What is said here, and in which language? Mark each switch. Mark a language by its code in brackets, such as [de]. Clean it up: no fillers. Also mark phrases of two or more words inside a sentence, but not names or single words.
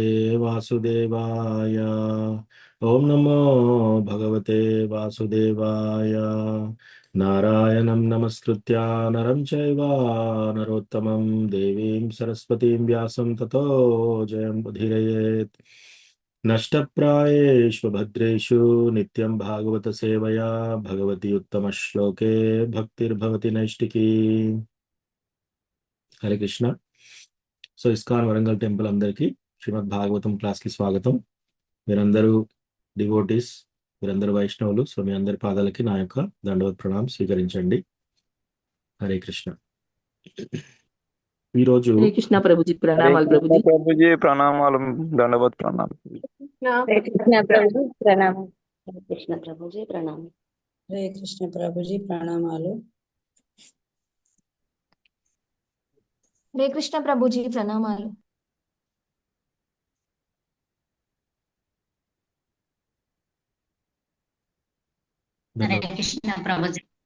[sa] वासुदेवाय ॐ नमो भगवते वासुदेवाय नारायणं नमस्कृत्य नरं चैव नरोत्तमं देवीं सरस्वतीं व्यासं ततो जयमुदीरयेत् नष्टप्रायेषु भद्रेषु नित्यं भागवत सेवया भगवती उत्तमश्लोके भक्तिर्भवति नैष्टिकी [te] హరే కృష్ణ సో ఇస్కాన్ వరంగల్ టెంపుల్ అందరికీ శ్రీమద్ భాగవతం క్లాస్ కి స్వాగతం మీరందరూ డివోటీస్ మీరందరూ వైష్ణవులు సో మీ అందరి పాదాలకి నా యొక్క దండవత్ ప్రణామం స్వీకరించండి హరే కృష్ణ ఈరోజు [hi] हरे कृष्णा प्रभु जी हरे प्रणाम प्रभु कृष्ण जी। प्रभु जी प्रणाम दंडवत प्रणाम। हरे कृष्ण प्रभु जी प्रणाम। हरे कृष्ण प्रभु जी प्रणाम। हरे कृष्ण प्रभु जी प्रणामालु। हरे कृष्ण प्रभु जी प्रणामालु। हरे कृष्ण प्रभु जी।